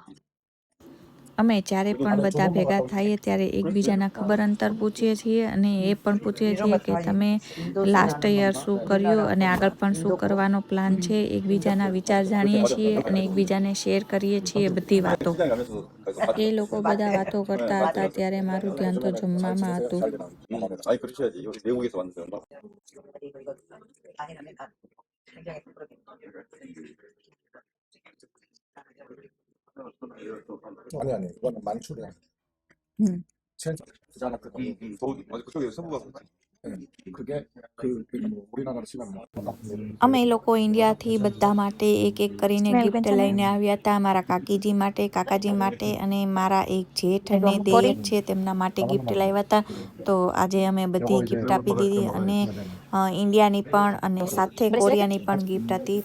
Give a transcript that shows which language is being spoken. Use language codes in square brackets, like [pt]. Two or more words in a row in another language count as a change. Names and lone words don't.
[gu] અમે જ્યારે પણ બધા ભેગા થઈએ ત્યારે એકબીજાના ખબર અંતર પૂછીએ છીએ અને એ પણ પૂછીએ છીએ કે તમે [en] last year [gu] શું કર્યું અને આગળ પણ શું કરવાનો પ્લાન છે. એકબીજાના વિચાર જાણીએ છીએ અને એકબીજાને શેર કરીએ છીએ બધી વાતો. એ લોકો બધા વાતો કરતા હતા ત્યારે મારું ધ્યાન તો જમવામાં હતું. [ko] 아니 그러셔야지. 여기 외국에서 왔는데 얼마? 아니 이거는 만추리야. 체인지 부자나 그거. 서울 맞아 그쪽에 서부가 그게 우리나라로 치면 [gu] અમે લોકો ઇન્ડિયાથી બધા માટે એક એક કરીને ગિફ્ટ લઈને આવ્યા હતા. મારા કાકીજી માટે, કાકાજી માટે અને મારા એક જેઠ અને દેયર છે તેમના માટે ગિફ્ટ લાવ્યા હતા. તો આજે અમે બધી ગિફ્ટ આપી દીધી અને ઇન્ડિયાની પણ અને સાથે કોરિયાની પણ ગિફ્ટ હતી.